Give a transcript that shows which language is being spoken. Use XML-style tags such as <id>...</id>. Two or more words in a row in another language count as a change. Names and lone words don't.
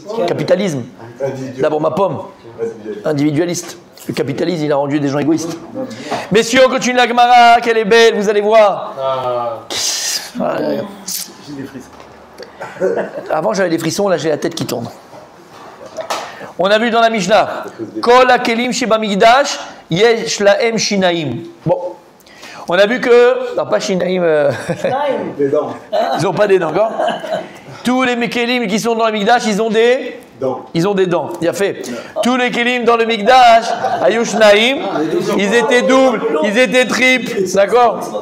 <fr>Capitalisme. D'abord ma pomme. Individualiste. Le capitalisme, il a rendu des gens égoïstes. Messieurs, on continue la Gemara, qu'elle est belle, vous allez voir. J'ai des frissons. Avant, j'avais des frissons, là, j'ai la tête qui tourne. On a vu dans la Mishnah,</fr> <he>כל הכלים שבמקדש יש להם שיניים.</he> <fr>Bon, on a vu que, alors pas shinaim, Des dents. ils n'ont pas des dents, d'accord. Tous les kelim qui sont dans le migdash, ils ont des dents. Ils ont des dents, il a fait. Tous les kelim dans le migdash, ayushnaim, ils étaient doubles, ils étaient triples, d'accord.</fr>